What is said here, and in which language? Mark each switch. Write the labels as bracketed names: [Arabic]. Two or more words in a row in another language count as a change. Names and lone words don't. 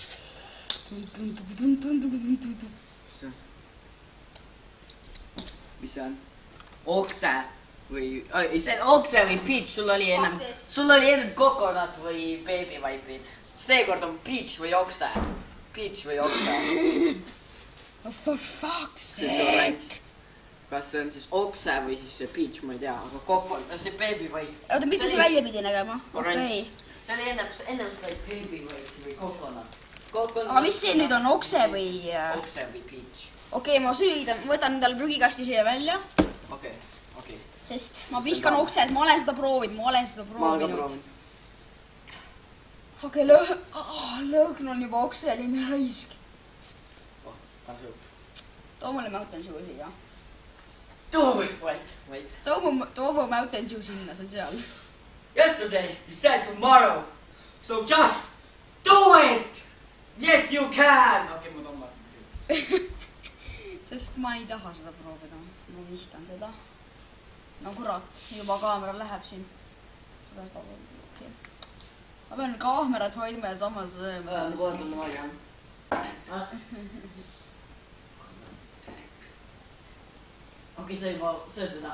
[Estonian] Mis see on? Okse või... See on okse või peach, sul oli ennem kokonat või beebivaipid. Seekord on peach või okse. Peach või okse. [English] For fuck's sake. [Estonian] Kas see on siis okse või siis see peach, ma ei tea, aga kokonat, see beebivaip. Oota, mis see välja pidi nägema? Okei. See oli ennem sai beebivaip või kokonat. Aga mis see nüüd on, okse või... Okse või peach. Okei, ma sülitan, võtan endale prügikasti siia välja. Okei. Sest ma vihkan okset, ma olen seda proovinud, Okei, lõhn on juba okseline raisk. Too mulle Mountain Dew siia. Wait. Too mu Mountain Dew sinna, see on seal. [English] Yesterday, you said tomorrow. So just do it! Yes, you can! [Estonian] Okei, ma toon Sest ma ei taha seda proovida. Ma vihkan seda. no kurat, juba kaamera läheb siin. Okay. Ma pean kaamerat hoidma ja samas sööma. Kood on vali, jah. Okei, sa juba söö seda.